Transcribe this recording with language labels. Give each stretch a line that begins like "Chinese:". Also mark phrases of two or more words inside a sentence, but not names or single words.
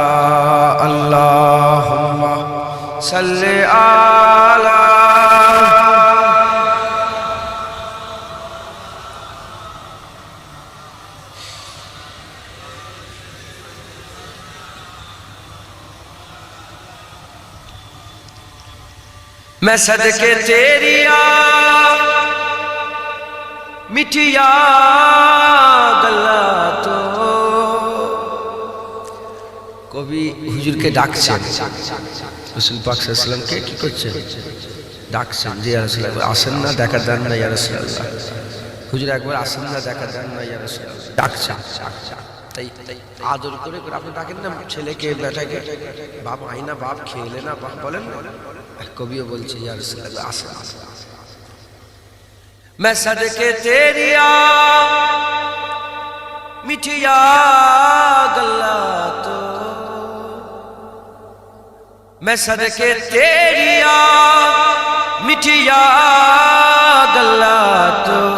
Arabic: اللہم صلی علی
Punjabi: میں صدقے تیری مٹھیا گلا تو
Bangla: কবি হুজুরকে ডাকছেন রাসূল পাক
Arabic: صلى الله عليه
Bangla: ওয়াসাল্লামকে কি করছেন ডাকছেন যে
Arabic: يا رسول الله
Bangla: আসেন না দেখা দেন না
Arabic: يا رسول الله
Bangla: হুজুর একবার আসেন না দেখা দেন না
Arabic: يا رسول الله
Bangla: ডাকছেন তাই আদর করে আপনি ডাকেন না ছেলেকে বেটাকে বাপ আইনা বাপ খেলে না বাপ বলেন কবিও বলছে
Arabic: يا رسول الله
Bangla: আসেন
Punjabi: میں صدقے تیری مٹھیا گلا تو میں صدقے تیری مٹھیا گلا تو